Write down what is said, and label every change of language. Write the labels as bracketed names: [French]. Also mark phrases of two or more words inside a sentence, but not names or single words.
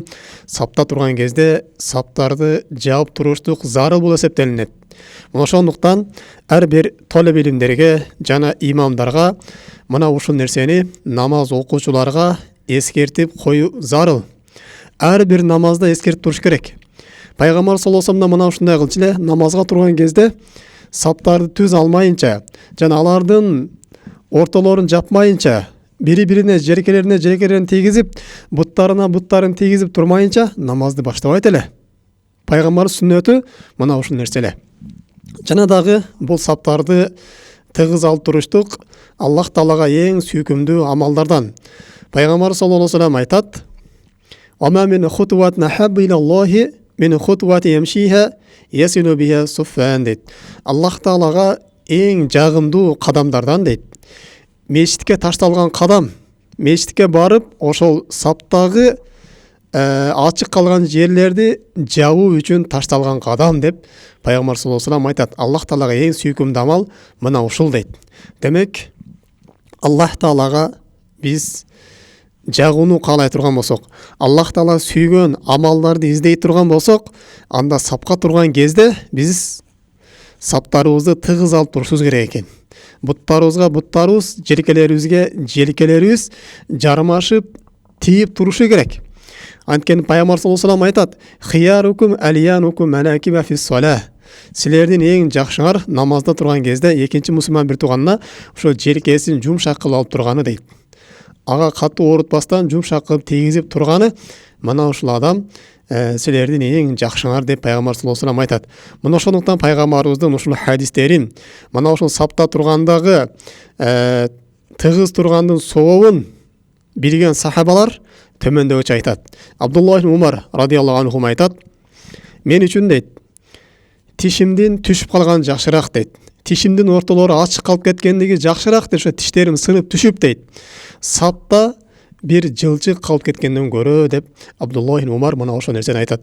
[Kyrgyz] Сапта турган кезде саптарды жабып туруштук зарыл болуп эсептелинет. Ошондуктан ар бир толеб илимдерге жана имамдарга мына ушул нерсени намаз окуучуларга эскертип коюу зарыл. Ар бир намазда эскертип туруш керек. Пайгамбар [Arabic] صلى الله عليه وسلم [Kyrgyz] мына ушундай кылчу эле, намазга турган кезде саптарды түз алмайынча жана алардын ортолорун жапмайынча, бири-бирине жеркелерине тийгизип, буттарын тийгизип турмайынча намазды баштабайт эле. Пайгамбар сүннөтү мына ушул нерсе эле. Жана дагы бул саптарды тыгыз алып туруштук Аллах Таалага эң сүйкүмдүү амалдардан. Пайгамбар [Arabic] صلى الله عليه وسلم [Kyrgyz] айтат: [Arabic] "أما من خطوة أحب إلى الله من خطوة يمشيها يصل بها صفا" [Kyrgyz] дейт. Аллах Таалага эң жагымдуу кадамдардан дейт. Мешитке ташталган кадам, мешитке барып, ошол саптагы ачык калган жерлерди жабуу үчүн ташталган кадам деп Пайгамбар [Arabic] صلى الله عليه وسلم [Kyrgyz] айтат. Аллах Таалага эң сүйкүмдүү амал мына ушул дейт. Демек, Аллах Таалага биз жагууну каалай турган болсок, Аллах Таала сүйгөн амалдарды издей турган болсок, анда сапка турган кезде биз саптарыбызды тыгыз алып турушубуз керек экен. Буттарыбыз, желкелерибиз жармашып, тийип турушу керек. Анткени Пайгамбар [Arabic] صلى الله عليه وسلم [Kyrgyz] айтат: [Arabic] "خياركم ألينكم مناكب في الصلاة." [Kyrgyz] Силердин эң жакшыңар намазда турган кезде экинчи мусулман бир тууганына ошо желкесин жумшак кылып алып турганы дейт. Ага катуу оорутпастан жумшак кылып тийгизип турганы мына ушул адам силердин эң жакшыңар деп пайгамбар [Arabic] صلى الله عليه وسلم [Kyrgyz] айтат. Мына ошондуктан пайгамбарыбыздын ушул хадистерин мына ушул сапта тургандагы тыгыз тургандын сообун билген сахабалар төмөндөгүчө айтат. Абдулла ибн Умар [Arabic] رضي الله عنه [Kyrgyz] айтат: мен үчүн дейт, тишимдин түшүп калган жакшыраак дейт. Тишимдин ортолору ачык калып кеткендиги жакшыраак деп, ошо тиштерим сынып түшүп дейт. Сапта бир жылчык калып кеткенден көрө деп Абдулла ибн Умар мына ошол нерсени айтат.